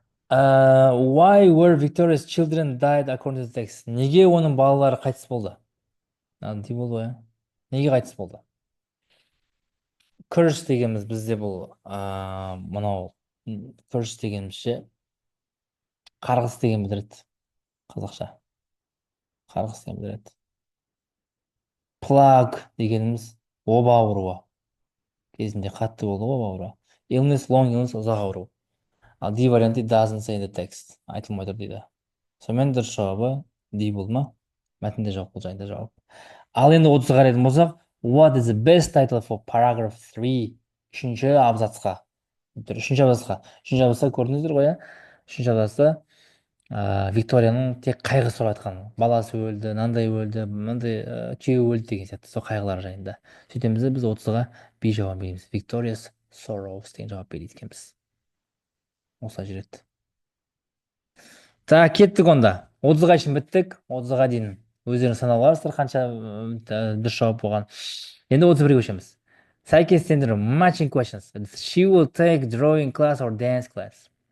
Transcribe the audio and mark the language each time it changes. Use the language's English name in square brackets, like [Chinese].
[English] Why were Victoria's children died according to the text? [Kazakh] Неге оның балалары қайтыс болды? Не болды ғой? Неге қайтыс болды? Curse дегеніміз бізде бұл мынау curse дегенімізше қарғыс деген білдіреді. Қазақша. Қарғыс деген білдіреді. Plague дегеніміз оба ауруы. Кезінде қатты болды ғой оба ауруы. [English] Illness, long illness, [Kazakh] ұзақ ауру. Ал D варианты [English] doesn't say in the text. [Kazakh] Айтылмай тұр дейді. Сонымен дұрыс жауабы D болды ма? Мәтінде жоқ, бұл жайында жауап. Ал енді 30-ға қарайтын болсақ, [English] what is the best title for paragraph 3? [Kazakh] Үшінші абзацқа. Үшінші абзацқа көрдіңіздер ғой, иә? Үшінші абзацта Викторияның тек қайғы сұрап айтқан. Баласы өлді, мынандай өлді, мынандай күйеуі өлді деген сияқты сол қайғылар жайында. Сөйтеміз де біз 30-ға B жауап береміз. [English] Victoria's sorrows [Kazakh] деген жауап береді екенбіз. Осылай жүреді. [Russian] Так, [Kazakh] кеттік онда. 30-ға шейін біттік. 30-ға дейін өздеріңіз санап аласыздар қанша дұрыс жауап болған. Енді 31-ге көшеміз. Сәйкестендіру, [English] matching questions. She will take drawing class or dance class.